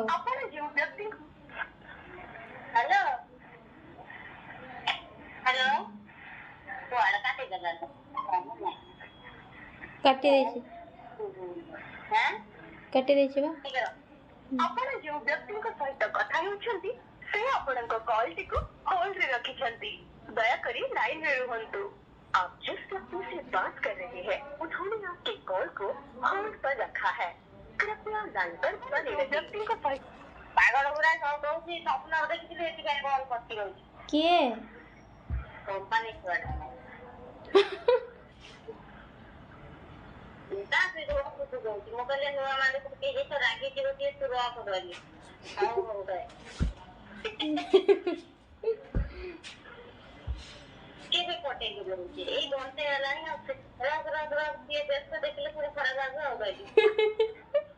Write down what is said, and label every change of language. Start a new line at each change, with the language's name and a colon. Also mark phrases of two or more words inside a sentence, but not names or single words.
Odia: ଆପଣ ଯେଉଁ ବ୍ୟକ୍ତି ହ୍ୟାଲୋ ହ୍ୟାଲୋ କୁଆଡେ କାଟିଦେଲା କାଟି ଦେଇଛି କାଟି ଦେଇଛି ବା ଆପଣ ଯେଉଁ ବ୍ୟକ୍ତିଙ୍କ ସହିତ କଥା ହେଉଛନ୍ତି ସେ ଆପଣଙ୍କ କଲଟିକୁ ହୋଲ୍ଡରେ ରଖିଛନ୍ତି ଦୟାକରି ଲାଇନରେ ରୁହନ୍ତୁ
Hindi: आप जिस व्यक्ति से बात कर रहे हैं उन्होंने आपके कॉल को होल्ड पर रखा है कृपया लाइन पर बने
Odia: व्यक्तिଙ୍କ ସହିତ ପାଗଳ ଗୁରା ସବୁ ଦଉଛି ସ୍ୱପ୍ନ ଦେଖିଥିଲି ଏଥିପାଇଁ କଲ୍ କରିଛି ରହୁଛି କିଏ କମ୍ପାନୀ କୁଆଡେ ତା ସହିତ ରଖୁଛୁ କହୁଛି ମୁଁ କହିଲି ନୂଆ ମାଲିକ କିଏ ତ ରାଗିଯିବ କିଏ ତୁ ରଖ ଧରି ହଉ ହଉ ଭାଇ କେବେ ପଟେଇକି ରହୁଛି ଏଇ ଘଣ୍ଟେ ହେଲାଣି ଆଉ କିଏ ବ୍ୟସ୍ତ ଦେଖିଲେ ପୁଣି ଖରାପ ଭାବିବ ଆଉ କହିଲି